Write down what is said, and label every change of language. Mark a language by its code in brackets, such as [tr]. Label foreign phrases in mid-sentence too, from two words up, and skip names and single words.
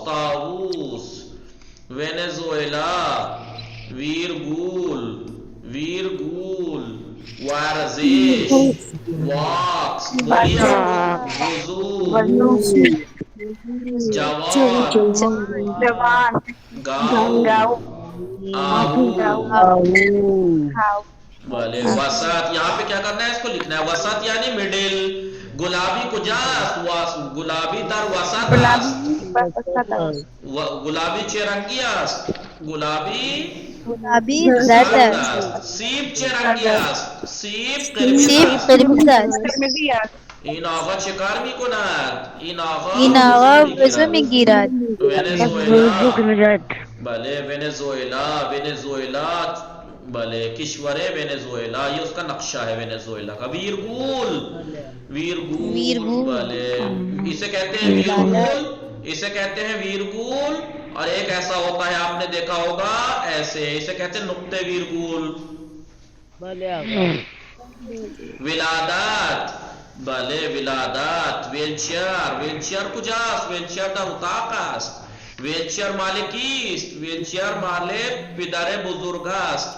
[fa] طاووس. ونزویلا، ویرگول، ویرگول. ورزش، واکس، وضو، جوان، گاؤ، آہو. [ur] بھلے وسط، یہاں پہ کیا کرنا ہے؟ اس کو لکھنا ہے وسط یعنی مڈل. [fa] گلابی کجاست؟ گلابی در وسط است. گلابی چه رنگی است؟ گلابی زرد است. سیب چه رنگی است؟ سیب قرمز است. این آقا چه کار میکند؟ این آقا وضو میگیرد. ونزوئلا، بله ونزوئلا، ونزوئلا، بله کشور ونزوئلا، [ur] یہ اس کا نقشہ ہے ونزوئلا کا. [fa] ویرگول، ویرگول، بله [ur] اسے کہتے ہیں ویرگول، اسے کہتے ہیں ویرگول. اور ایک ایسا ہوتا ہے آپ نے دیکھا ہوگا ایسے، اسے کہتے ہیں نقطے ویرگول. [fa] ولادت، بله ولادت. ویلچر، ویلچر کجاست؟ ویلچر در اتاق است. ویلچر مال کیست؟ ویلچر مال پدر بزرگ است.